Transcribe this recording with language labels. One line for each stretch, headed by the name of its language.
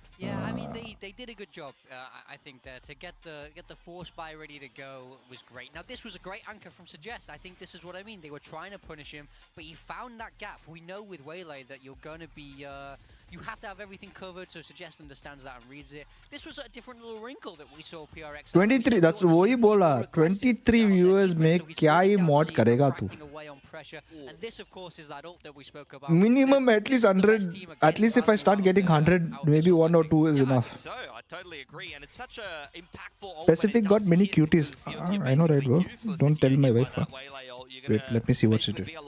English: Yeah, I mean they did a good job. I think there to get the force buy ready to go was great. Now this was a great anchor from Suggest. I think this is what I mean. They were trying to punish him, but he found that gap. We know with Waylay that you're going to be you have to have everything covered, so Suggest understands that and reads it. This was a different little wrinkle that we saw PRX.
Hindi: 23,
English: that's
Hindi: वही बोला. 23 viewers में क्या ही mod करेगा तू?
English: And this of course is that ult that we spoke about. Minimum at least 100. At least if I start getting 100, maybe 1 or 2 is enough. So I totally agree, and it's such a impactful ult. Pacific got many cuties. I know, right, bro? Don't tell my wife. Wait, let me see what she did.